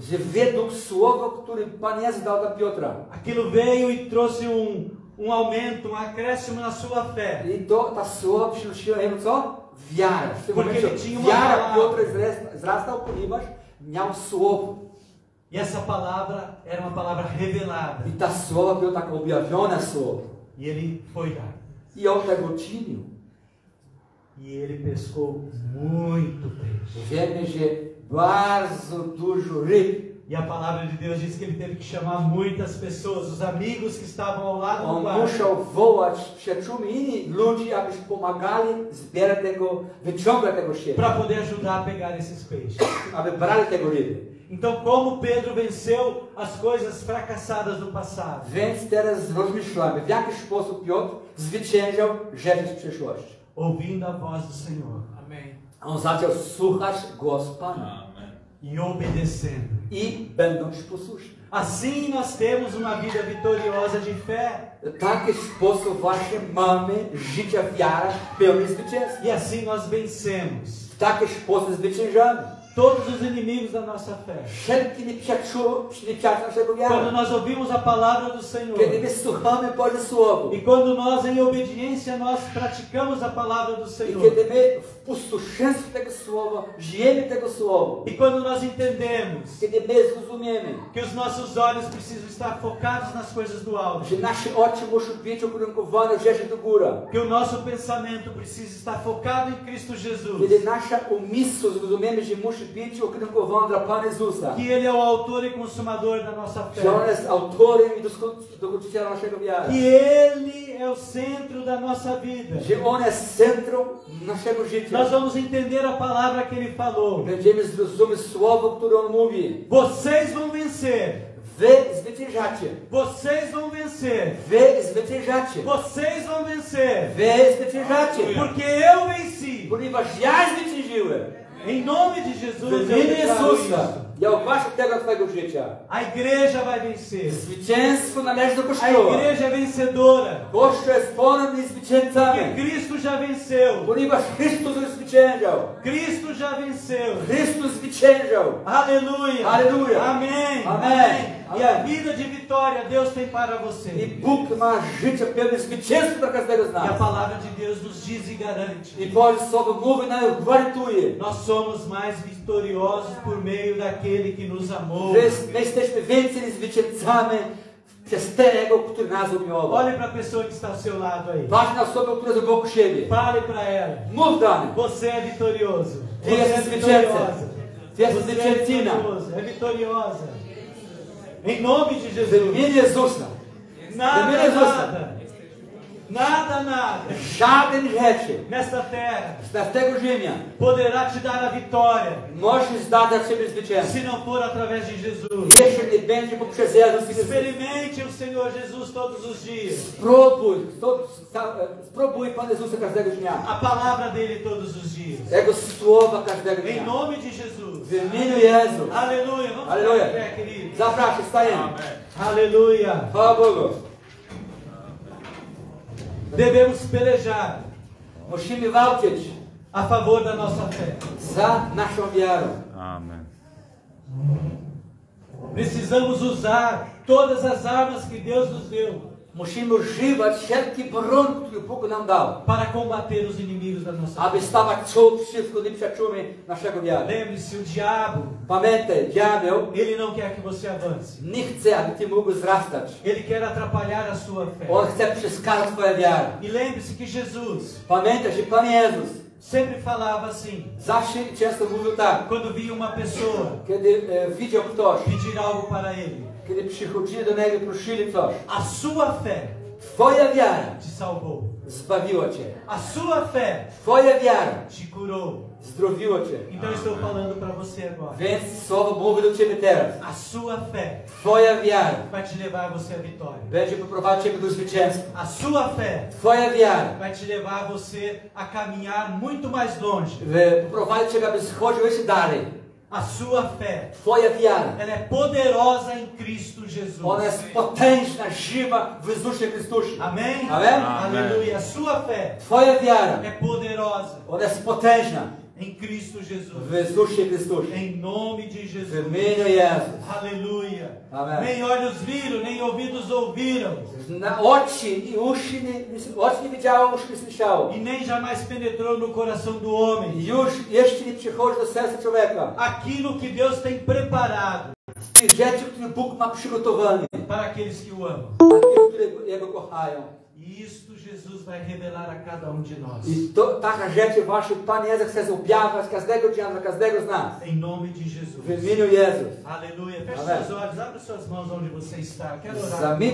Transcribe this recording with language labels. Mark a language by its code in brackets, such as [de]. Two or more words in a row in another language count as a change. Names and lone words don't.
[pl] że według słowa, które Pan Jezus dał dla Piotra, [pt] aquilo veio e trouxe um aumento, um acréscimo na sua fé. [pl] i to ta słowa przynosiła jemu co? Wiarę. W tym [pt] Porque [pl] momencie [pt] ele tinha uma [pl] wiara [pt] palavra. [pl] Piotra wzrastał, ponieważ miał słowo. [pt] E essa palavra era uma palavra revelada. [pl] I ta słowa była tak objawione słowo. [pt] E ele foi lá. [pl] I on tego czynił. [pt] E ele pescou muito peixe. [pl] Wiemy, że bardzo dużo ryb [pt] E a palavra de Deus diz que ele teve que chamar muitas pessoas, os amigos que estavam ao lado do [pl] On [pt] barco, [pl] musiał wołać przyjaciółmi inni ludzi, abyśmy pomagali zbierać tego, wyciągać tego siebie, [pt] para poder ajudar a pegar esses peixes. [pl] aby brali tego ryby. [pt] Então, como Pedro venceu as coisas fracassadas do passado? [pl] Więc teraz rozmyślamy, w jaki sposób Piotr zwyciężał rzeczy z przeszłości. [pt] Ouvindo a voz do Senhor. [pl] On zaczął słuchać głosu Pana [pt] E obedecendo. [pl] i będąc posłuszni. [pt] Assim nós temos uma vida vitoriosa de fé. [pl] W taki sposób właśnie mamy życie wiara pełne zwycięstwa. [pt] E assim nós vencemos [pl] W taki sposób zwyciężamy [pt] todos os inimigos da nossa fé. [pl] wszelkie nieprzyjaciół naszego [pt] Quando [pl] wiara. [pt] nós ouvimos a palavra do Senhor. [pl] Kiedy my słuchamy Boże Słowo [pt] E quando nós, em obediência, nós praticamos a palavra do [pl] i [pt] Senhor. [pl] kiedy my w posłuszeństwie tego Słowa żyjemy tego Słowa, [pt] E quando nós entendemos [pl] kiedy my zrozumiemy, [pt] que os nossos olhos precisam estar focados nas coisas do alto, [pl] że nasze oczy muszą być ukierunkowane w rzeczy do góry, [pt] que o nosso pensamento precisa estar focado em Cristo Jesus, [pl] kiedy nasza umysł zrozumiemy, że musi być ukierunkowane dla Pana Jezusa, [pt] que Ele é o autor e consumador da nossa fé, [pl] że On jest autorem i dokończycielem naszego wiary, [pt] que Ele é o centro da nossa vida. [pl] że On jest centrum naszego życia. [pt] Nós vamos entender a palavra que Ele falou. [pl] Będziemy zrozumieć słowo, które On mówi. [pt] Vocês vão vencer. [pl] Wy zwyciężacie. [pt] Vocês vão vencer. [pl] Wy zwyciężacie. [pt] Vocês vão vencer. [pl] Wy zwyciężacie. [pt] Porque eu venci. [pl] Ponieważ ja zwyciężyłem. [pt] Em nome de Jesus, [pl] W [pt] eu [pl] imieniu [pt] declaro [pl] Jezusa. [pt] isso. [pl] Ja ogłaszam tego dla Twojego życia. [pt] A igreja vai vencer. [pl] Zwycięstwo należy do [pt] A [pl] Kościoła. [pt] igreja é vencedora. [pl] Kościół jest ponad [pt] Porque [pl] zwycięzcami. [pt] Cristo já venceu. [pl] Ponieważ Chrystus już zwyciężał. [pt] Cristo já venceu. [pl] Chrystus zwyciężał. [pt] Aleluia. Aleluia. Amém. Amém. E a vida de vitória Deus tem para você. [pl] I Bóg ma życie pełne zwycięstwo dla każdego z [pt] E a [pl] nas. [pt] palavra de Deus nos diz e garante. [pl] I Boże Słowo mówi nam, gwarantuje. [pt] Nós somos mais vitoriosos por meio daquele que nos amou. [pl] My jesteśmy więcej niż zwycięzcami przez tego, który nas umiłował. [pt] Olhe para a pessoa que está ao seu lado aí. [pl] Patrz na osobę, która jest obok siebie. [pt] Fale para ela. [pl] Mów do niej. [pt] Você é vitorioso. [pl] Ty [pt] Você é [pl] jesteś [pt] vitoriosa. [pl] zwycięzcą. Ty jesteś [pt] Você é [pl] zwycięzczyna. [pt] vitorioso. É vitoriosa. Em nome de [pl] W [pt] Jesus. [pl] imieniu Jezusa. [pt] Nada, Deus. nada. Nada, nada. [pl] Żaden rzeczy [pt] Nesta terra [pl] z tego ziemia [pt] poderá te dar a vitória [pl] może zdać dla Ciebie zwycięstwo. [pt] se não for através de Jesus. [pl] Jeśli nie będzie poprzez Jezus Chrystus. [pt] Experimente o Senhor Jesus todos os dias. [pl] Spróbuj Pana Jezusa każdego dnia. [pt] A palavra dele todos os dias. [pl] Jego słowa każdego [pt] Em [pl] dnia. [pt] nome de Jesus. [pl] W imieniu Jezus. [pt] Aleluia. Vamos Aleluia. ficar em pé, querido. [pl] Zapraszam, stajemy. [pt] Aleluia. [pl] Chwała Bogu. [pt] Devemos pelejar [pl] Musimy walczyć [pt] a favor da nossa fé. [pl] za naszą wiarą. Amen. [pt] Precisamos usar todas as armas que Deus nos deu [pl] Musimy używać wszelki broń, który Bóg nam dał, [pt] para combater os inimigos da nossa fé. [pl] aby stawać czoło przeciwko nieprzyjaciółmi naszego wiary. [pt] Lembre-se, o diabo, [pl] Pamiętaj, diabeł [pt] ele não quer que você avance. [pl] nie chce, aby ty mógł wzrastać. [pt] Ele quer atrapalhar a sua fé. [pl] On chce przeszkadzać twoją wiarę. [pt] E lembre-se que Jesus [pl] Pamiętaj, że Pan Jezus [pt] sempre falava assim, [pl] zawsze i często mówił tak, [pt] quando via uma pessoa [pl] kiedy widział ktoś, [pt] pedir algo para ele, [pl] kiedy przychodzili do niego i prosili coś. [pt] a sua fé [pl] Twoja wiara [pt] te salvou. [pl] zbawiła cię. [pt] A sua fé [pl] Twoja wiara [pt] te curou. [pl] zdrowiła cię. [pt] Então eu estou falando para você agora. [pl] Więc słowo mówi do ciebie teraz. [pt] A sua fé [pl] Twoja wiara [pt] vai te levar você à vitória. [pl] będzie poprowadzić ciebie do zwycięstwa. [pt] A sua fé [pl] Twoja wiara [pt] vai te levar você a caminhar muito mais longe. [pl] poprowadzi ciebie, aby schodził jeszcze dalej. [pt] A sua fé, [pl] Twoja wiara, [pt] ela é poderosa em Cristo Jesus. [pl] ona jest potężna, żywa w Jezusie Chrystusie. [pt] Amém? Amém? Aleluia. A sua fé [pl] Twoja wiara, [pt] é poderosa [pl] ona jest potężna [pt] em Cristo Jesus. [pl] w Jezusie Chrystusie. [pt] Em nome de [pl] W [pt] Jesus. [pl] imieniu Jezus. [pt] Aleluia. Amém. Nem olhos viram, nem ouvidos ouviram. [pl] Na oczy i uszy nie widziało, uszy nie słyszało. [pt] E nem jamais penetrou no coração do homem [pl] I już jeszcze nie przychodzi do serca człowieka. [pt] aquilo que Deus tem preparado [pl] Tych rzeczy, które Bóg ma przygotowane [pt] para aqueles que o amam. [pl] dla tych, które Jego kochają. [pt] E isto Jesus vai revelar a cada um de nós. [pl] I taka rzeczy właśnie Pan Jezus chce objawiać każdego dnia, każdego z nas. [pt] Em nome de Jesus. [pl] W imieniu Jezus. [pt] Aleluia. Feche Amém. seus olhos, abre suas mãos onde você está. Eu quero orar. [pl] Zamknij